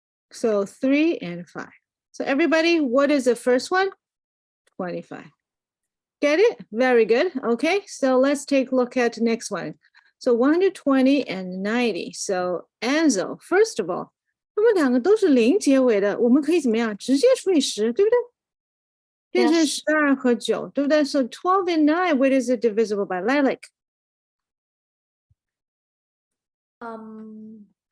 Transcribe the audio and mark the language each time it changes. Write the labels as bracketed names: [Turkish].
[English] So 3 and 5. So everybody, what is the first one? 25. Get it? Very good. Okay, so let's take a look at the next one. So 120 and 90. So Enzo, first of all, [Chinese] 他们两个都是0结尾的，我们可以怎么样？直接除以10，对不对？变成 [English] Yes. [Chinese] 12和9，对不对？ [English] So 12 and 9, what is it divisible by? Lilac. Mhm.